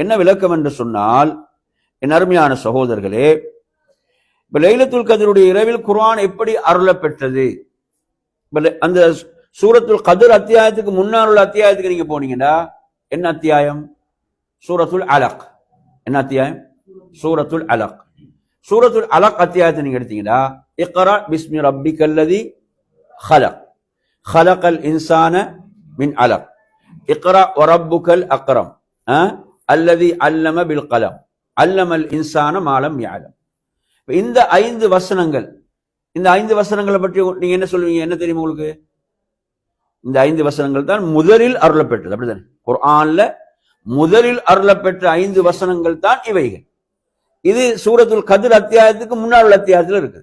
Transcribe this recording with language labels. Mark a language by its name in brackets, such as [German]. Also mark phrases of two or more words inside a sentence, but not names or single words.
[Tamil] என்ன விளக்கம் என்று சொன்னால், என் அருமையான சகோதரர்களே, இப்ப லைலத்துல் கத்ருடைய இரவில் குர்ஆன் எப்படி அருளப் பெற்றது? அந்த சூரத்துல் கத்ர் அத்தியாயத்துக்கு முன்னால் உள்ள அத்தியாயத்துக்கு நீங்க போனீங்கன்னா என்ன அத்தியாயம்? சூரத்துல் அலக். என்ன அத்தியாயம்? சூரத்துல் அலக். சூரத்துல் அலக் அத்தியாயத்தை நீங்க எடுத்தீங்கன்னா, [Arabic] اقرأ باسم ربك الذي خلق خلق الإنسان من علق اقرأ وربك الأكرم الذي علم بالقلم علم الإنسان ما لم يعلم. [Tamil] இந்த 5 வசனங்கள், இந்த 5 வசனங்களை பற்றி நீங்க என்ன சொல்லுவீங்க? என்ன தெரியுமா உங்களுக்கு? இந்த 5 வசனங்கள் தான் முதலில் அருளப்பெற்றது. அப்படித்தானே? குர்ஆன்ல முதலில் அருளப்பெற்ற 5 வசனங்கள் தான் இவைகள். இது சூரத்துல் கத்ர் அத்தியாயத்துக்கு முன்னால் உள்ள அத்தியாயத்தில் இருக்குது.